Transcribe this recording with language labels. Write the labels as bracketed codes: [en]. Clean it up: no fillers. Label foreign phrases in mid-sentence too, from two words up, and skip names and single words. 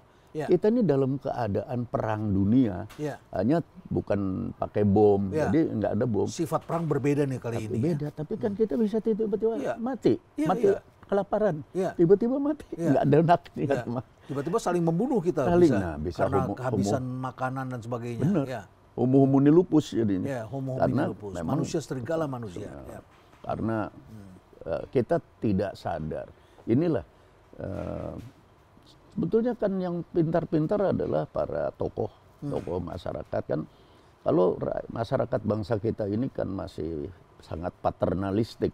[id] Kita ini dalam keadaan perang dunia, hanya bukan pakai bom, jadi nggak ada bom. Sifat perang berbeda nih kali ini. Beda, tapi kan kita bisa tiba-tiba mati, kelaparan, tiba-tiba mati, nggak ada niat. Tiba-tiba saling membunuh kita, bisa karena kehabisan makanan dan sebagainya. Benar. [la] Homo homini lupus [id] jadinya. [la] Homo homini lupus. [id] Manusia serigala manusia. Karena kita tidak sadar. Inilah sebetulnya kan yang pintar-pintar adalah para tokoh masyarakat kan. Kalau masyarakat bangsa kita ini kan masih sangat paternalistik.